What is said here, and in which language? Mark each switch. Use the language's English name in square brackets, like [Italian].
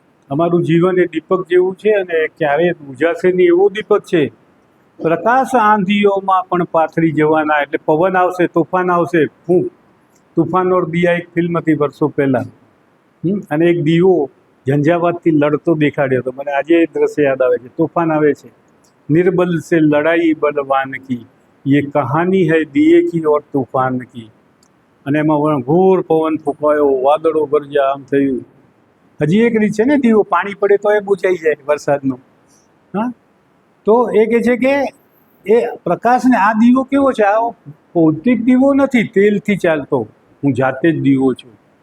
[Gujarati] અમારું જીવન એ દીપક જેવું છે અને ક્યારેય બુઝાશે નહીં એવો દીપક છે. પ્રકાશ આંધીઓમાં પણ પાથરી જવાના. એટલે પવન આવશે, તોફાન આવશે, ફૂંક. તૂફાન ઓર દિયા એક ફિલ્મ હતી વર્ષો પહેલાં. અને એક દીવો ઝંઝાવાતથી લડતો દેખાડ્યો હતો. મને આજે એ દ્રશ્ય યાદ આવે છે. તોફાન આવે છે. [Hindi] निर्बल से लड़ाई बलवान की, ये कहानी है दिए की और तूफान की. [Gujarati] અને એમાં ઘોર પવન ફૂંકાયો, વાદળો ગરજ્યા, આમ થયું. હજી એક રીત છે ને, દીવો પાણી પડે તો એ બુઝાઈ જાય વરસાદનો. હા, તો એ કહે છે કે એ પ્રકાશને, આ દીવો કેવો છે? આ ભૌતિક દીવો નથી, તેલથી ચાલતો. હું જાતે જ દીવો છું.